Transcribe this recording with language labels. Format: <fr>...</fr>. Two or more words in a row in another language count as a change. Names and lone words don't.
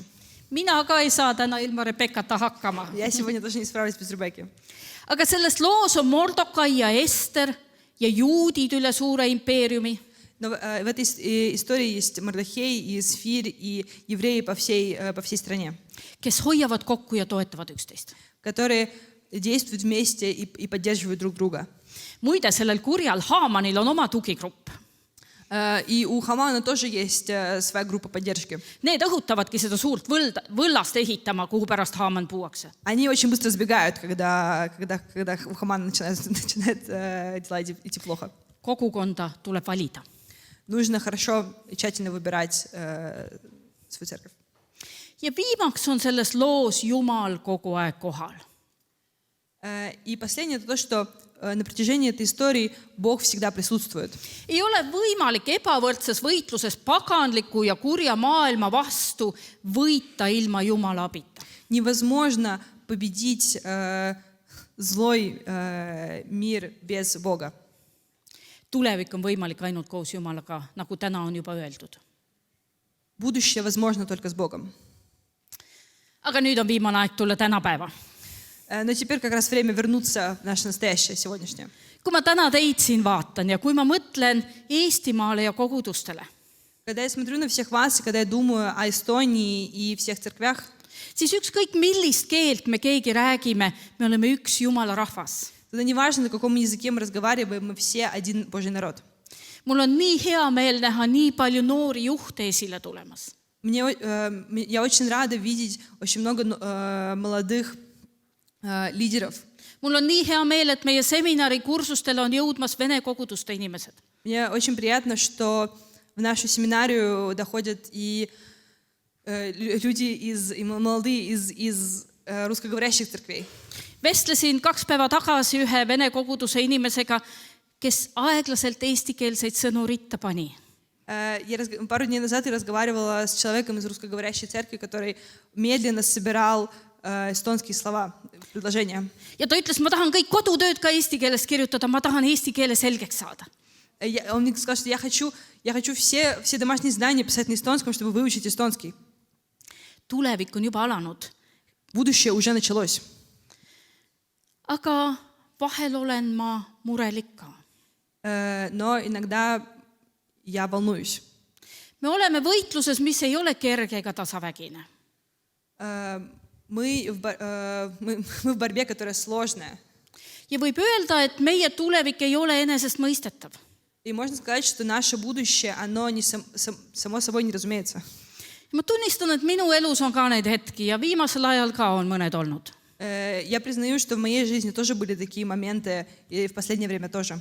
<et>Mina ka ei saa täna ilma Rebekata hakkama.</et> <ru>Я сегодня тоже не справлюсь без Ребекки.</ru> <et>Aga selles loos on Mordokai ja Ester ja juudid üle suure impeeriumi.</et> <ru>Но в этой истории есть Мордехей и Эсфирь и евреи по всей стране,</ru> <et>Kes hoiavad kokku ja toetavad üksteist.</et> <ru>которые действуют вместе и поддерживают друг друга.</ru> <et>Muide, sellel kurjal Haamanil on oma tugigrupp.</et> <ru>И у Хамана тоже есть своя группа поддержки.</ru> <et>Need õhutavadki seda suurt võllast ehitama, kuhu pärast Haaman puuakse.</et> <ru>Они очень быстро сбегают, когда у Хамана начинает дела идти плохо.</ru> <et>Kogukonda tuleb valida.</et> <ru>Нужно хорошо и тщательно выбирать свою церковь.</ru> <et>Ja viimaks on selles loos Jumal kogu aeg kohal.</et> <ru>И последнее, это то, что на протяжении этой истории Бог всегда присутствует.</ru> <et>Ei ole võimalik ebavõrdses võitluses paganliku ja kurja maailma vastu võita ilma Jumala abita.</et> <ru>Невозможно победить злой мир без Бога.</ru> <et>Tulevik on võimalik ainult koos Jumalaga, nagu täna on juba öeldud.</et> <ru>Будущее возможно только с Богом.</ru> <et>Aga nüüd on viimane aeg tulla tänapäeva.</et> <ru>Но теперь как раз время вернуться в наше настоящее, сегодняшнее.</ru> <et>kui ma täna teid siin vaatan ja kui ma mõtlen Eestimaale ja kogudustele,</et> <ru>Когда я смотрю на всех вас, и когда я думаю о Эстонии и всех церквях,</ru> <et>siis ükskõik millist keelt me keegi räägime, me oleme üks Jumala rahvas.</et> <ru>тогда неважно, на каком языке мы разговариваем, мы все один Божий народ.</ru> <et>Mul on nii hea meel näha nii palju noori juhte esile tulemas.</et> <ru>Я очень рада видеть очень много молодых лидеров.</ru> <et>Mul on nii hea meel, et meie seminari kursustele on jõudmas Vene koguduste inimesed.</et> <ru>Мне очень приятно, что в нашу семинарию доходят и люди и молодые из русскоговорящих церквей.</ru> <et>Vestlesin 2 päeva tagasi ühe Vene koguduse inimesega, kes aeglaselt eestikeelseid sõnu ritta pani.</et> <ru>Пару дней назад я разговаривала с человеком из русскоговорящей церкви, который медленно собирал эстонские слова, предложения.</ru> <et>Ja ta ütles, ma tahan kõik kodutööd ka eesti keeles kirjutada, ma tahan eesti keele selgeks saada.</et> <ru>Он мне сказал, что я хочу все домашние задания писать на эстонском, чтобы выучить эстонский.</ru> <et>Tulevik on juba alanud.</et> <ru>Будущее уже началось.</ru> <et>Aga vahel olen ma murelik ka.</et> <ru>Но иногда я волнуюсь.</ru> <et>Me oleme võitluses, mis ei ole kerge ega tasavägine.</et> <ru>Мы в борьбе, которая сложная.</ru> <et>Ja võib öelda, et meie tulevik ei ole enesestmõistetav.</et> <ru>И можно сказать, что наше будущее, оно не само собой не разумеется.</ru> <et>Ma tunnistan, et minu elus on ka neid hetki ja viimasel ajal ka on mõned olnud.</et> <ru>Я признаю, что в моей жизни тоже были такие моменты, и в последнее время тоже.</ru>